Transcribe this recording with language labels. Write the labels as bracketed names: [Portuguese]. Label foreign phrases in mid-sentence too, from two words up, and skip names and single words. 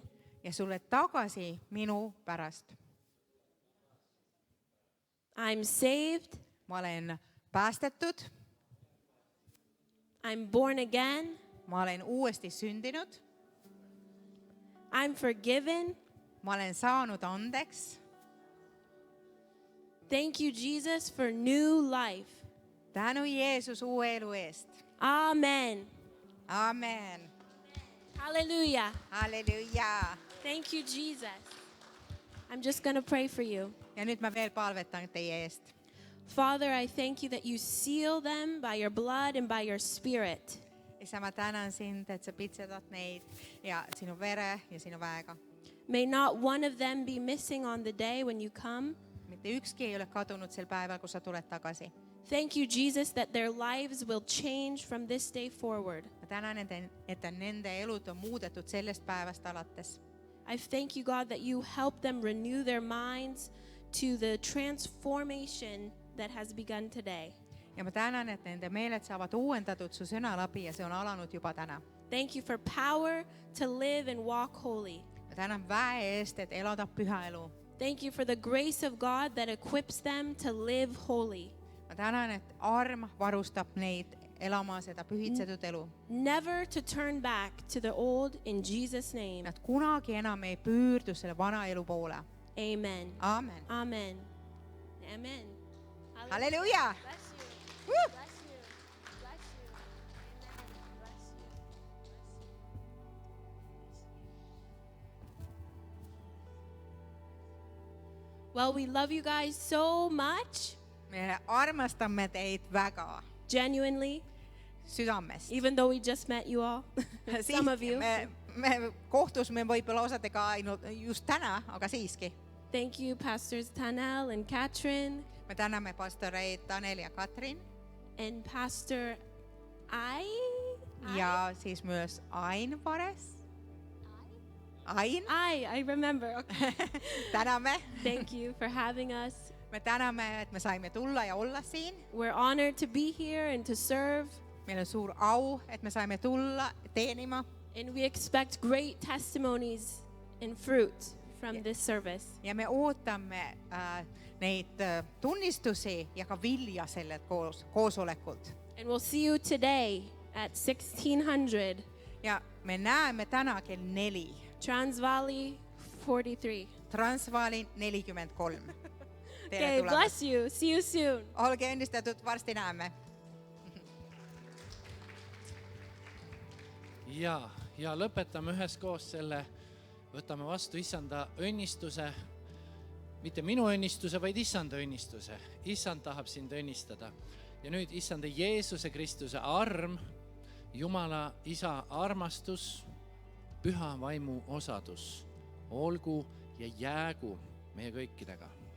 [Estonian] ja sulle tagasi minu pärast. [English] I'm saved. [Estonian] ma olen päästetud, [English] I'm born again. [Estonian] ma olen uuesti sündinud, [English] I'm forgiven. [Estonian] ma olen saanud andeks. [English] Thank you, Jesus, for new life. [Estonian] tänu Jeesus uue elu eest. [English] Amen. [Estonian] Amen. [English] Hallelujah. [Estonian] halleluuja. [English] Thank you, Jesus. I'm just going to pray for you. [Estonian] ja nüüd ma veel palvetan teie eest. [English] Father, I thank you that you seal them by your blood and by your spirit. [Estonian] isa, ma tänan sind, et sa pitsedad neid ja sinu vere ja sinu väega. [English] May not one of them be missing on the day when you come. [Estonian] mitte ükski ei ole kadunud sel päeval, kui sa tuled tagasi. [English] Thank you, Jesus, that their lives will change from this day forward. [Estonian] ma tänan, et nende elud on muudetud sellest päevast alates. [English] I thank you, God, that you help them renew their minds to the transformation that has begun today. [Estonian] ja ma tänan, et nende meeled saavad uuendatud su sõna läbi ja see on alanud juba täna. [English] Thank you for power to live and walk holy. [Estonian] ma tänan väe eest, et elada püha elu. [English] Thank you for the grace of God that equips them to live holy. [Estonian] ma tänan, et arm varustab neid elama seda pühitsetud elu. [English] Never to turn back to the old in Jesus' name. [Estonian] Nad kunagi enam ei pöördu selle vana elu poole. [English] Amen. [Estonian] Amen. [English] Amen. Amen. [Estonian] halleluuja. [English] Bless you. Woo! Bless you. Bless you. Amen. Bless you. Well, we love you guys so much, [Estonian] me armastame teid väga [English] genuinely, [Estonian] südamest. [English] even though we just met you all. Some of you. [Estonian] me kohtusime võib-olla osadega ainult just täna, aga siiski. [English] Thank you, Pastors Tanel and Katrin [Estonian] me täname pastoreid Tanel ja Katrin [English] and Pastor I. [Estonian] ja siis myös Ain Vares. [English] Ain, I remember. Okay. [Estonian] täname. [English] Thank you for having us. [Estonian] me täname, et me saime tulla ja olla siin. [English] We're honored to be here and to serve. [Estonian] meil on suur au, et me saime tulla teenima [English] And we expect great testimonies and fruit from this service. [Estonian] ja me ootame neid tunnistusi ja ka vilja sellelt koosolekult. [English] And we'll see you today at 1600 [Estonian] ja me näeme täna kell 4, [English] Transvaali 43. [Estonian] Transvaali 43. [English] Okay, bless you. See you soon. [Estonian] olge õnnistatud, varsti näeme. ja lõpetame üheskoos selle, võtame vastu issanda õnnistuse, mitte minu õnnistuse, vaid issanda õnnistuse. Issand tahab sind õnnistada. Ja nüüd issanda Jeesuse Kristuse arm, Jumala Isa armastus, püha vaimu osadus, olgu ja jäägu meie kõikidega.